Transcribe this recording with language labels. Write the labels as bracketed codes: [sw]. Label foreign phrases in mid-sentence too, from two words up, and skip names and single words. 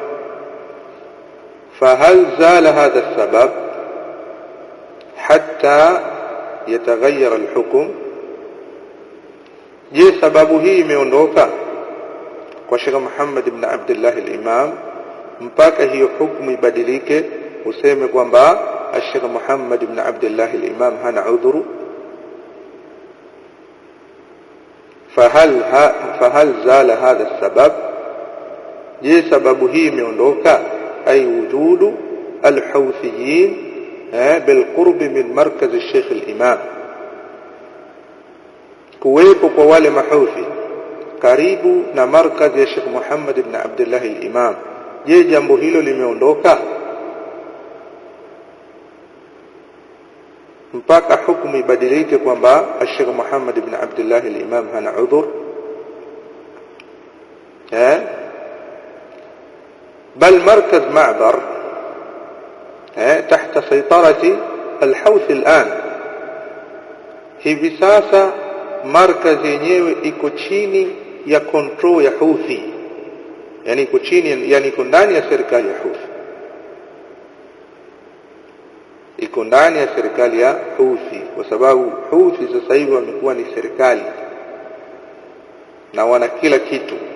[ar] فهل زال هذا السبب حتى يتغير الحكم, [sw] je sababu hii imeondoka kwa Sheikh Muhammad ibn Abdullah al-Imam mpaka hiyo hukumu ibadilike, useme kwamba Sheikh Muhammad ibn Abdullah al-Imam hana udhuru? [ar] فهل زال هذا السبب، [sw] je sababu hii imeondoka؟ [ar] أي وجود الحوثيين بالقرب من مركز الشيخ الإمام, [sw] kuwepo kwa wale mahuthi karibu na markaz ya Sheikh Muhammad ibn Abdullah al-Imam, je jambo hilo limeondoka mpaka hukumu ibadilike kwamba Sheikh Muhammad ibn Abdullah al-Imam hana udhur؟ [ar] بل مركز معبر تحت سيطرة الحوثي الآن. [sw] hivi sasa markazi yenyewe iko chini ya control ya Houthi, yani iko chini, yani iko ndani ya serikali ya Houthi, iko ndani ya serikali ya Houthi, kwa sababu Houthi sasa hivi wamekuwa ni serikali na wana kila kitu.